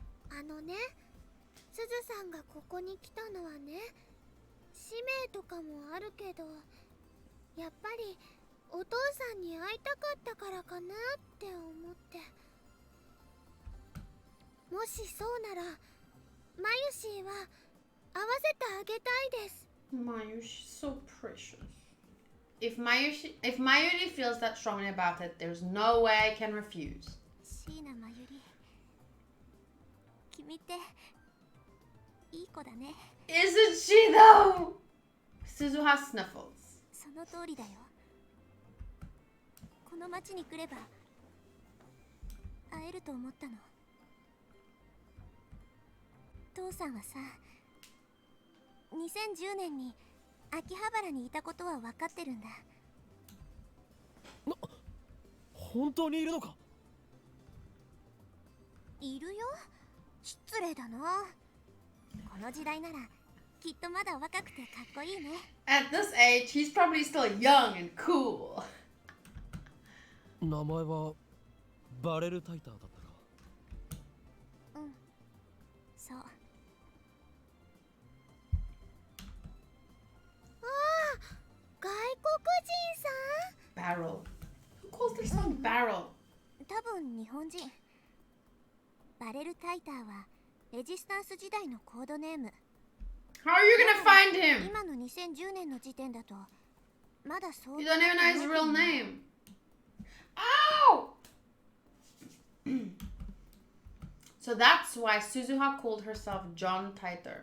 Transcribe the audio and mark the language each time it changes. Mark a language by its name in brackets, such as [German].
[Japanese] あのね、すずさんがここに来たのはね、使命とかもあるけど、やっぱりお父さんに会いたかったからかなって思って。もしそうならマユシーは会わせてあげたいです。 [English] Mayushi, so precious. If Mayuri feels that strongly about it, there's no way I can refuse. [Japanese] シーナマユリ、君っていい子だね。 [English] Isn't she though? Suzuha sniffles. [Japanese] その通りだよ。この町に来れば会えると思ったの。父さんはさ、2010年に秋葉原にいたことは分かってるんだ。本当にいるのか？いるよ。失礼だな。この時代ならきっとまだ若くてかっこいいね。 [English] At this age, he's probably still young and cool. [Japanese] 名前はバレルタイターだったか？うん、そう。外国人さん。 [English] Barrel. Who calls their son Barrel? [Japanese] 多分日本人。バレルタイターはレジスタンス時代のコードネーム。 [English] How are you gonna find him? [Japanese] 今の2010年の時点だとまだそう。 [English] You don't even know his real name. Ow! So that's why Suzuha called herself John Titor.